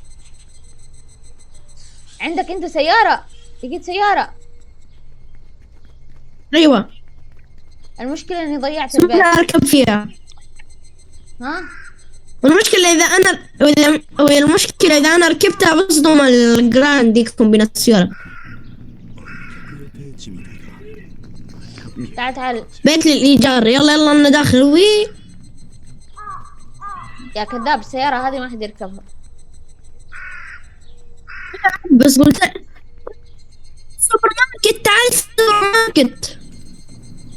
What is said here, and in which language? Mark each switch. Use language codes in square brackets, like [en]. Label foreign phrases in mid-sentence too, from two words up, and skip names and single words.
[ar] عندك انت سيارة؟ لقيت سيارة. أيوة المشكلة اني ضيعت سمعت البيت. أركب فيها. ها والمشكلة إذا أنا ركبتها بصدم الجراند دي كومبيناسيون. [ja] 予定地みたいだ [ar] تعال بيت للإيجار. يلا أنا داخل. وي يا كذاب. السيارة هذه ما حد يركبها. بس قلت سوبر ماركت. تعال سوبر ماركت.